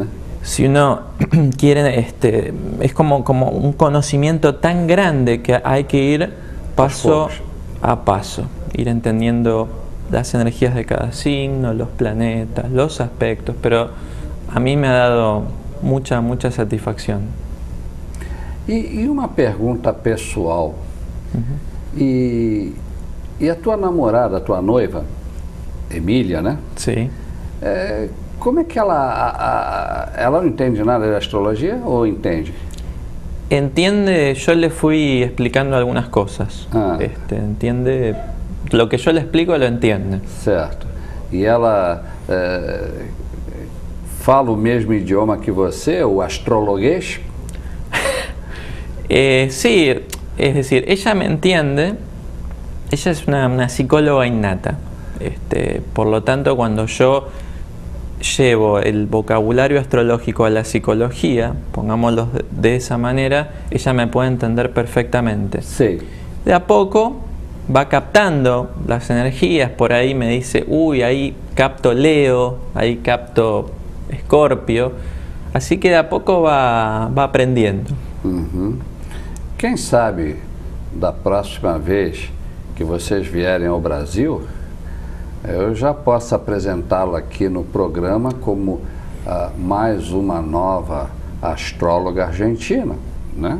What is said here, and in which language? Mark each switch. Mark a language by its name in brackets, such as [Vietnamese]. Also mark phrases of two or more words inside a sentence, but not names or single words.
[Spanish] Si uno quiere, es como un conocimiento tan grande que hay que ir paso a paso, ir entendiendo las energías de cada signo, los planetas, los aspectos, pero a mí me ha dado mucha satisfacción. [Portuguese] E uma pergunta pessoal. E a tua namorada, a tua noiva, Emília, né? Sim. Como é que ela não entende nada de astrologia ou entende? [Spanish] Entiende, yo le fui explicando algunas cosas. Entiende, lo que yo le explico lo entiende. [Portuguese] Certo. E ela fala o mesmo idioma que você, o astrologuês? [Spanish] Sí, es decir, ella me entiende. Ella es una psicóloga innata. Por lo tanto, cuando yo llevo el vocabulario astrológico a la psicología, pongámoslo de esa manera, ella me puede entender perfectamente. Sí. De a poco va captando las energías, por ahí me dice, uy, ahí capto Leo, ahí capto Escorpio, así que de a poco va aprendiendo. [Portuguese] Quem sabe da próxima vez que vocês vierem ao Brasil, eu já posso apresentá-la aqui no programa como mais uma nova astróloga argentina, né?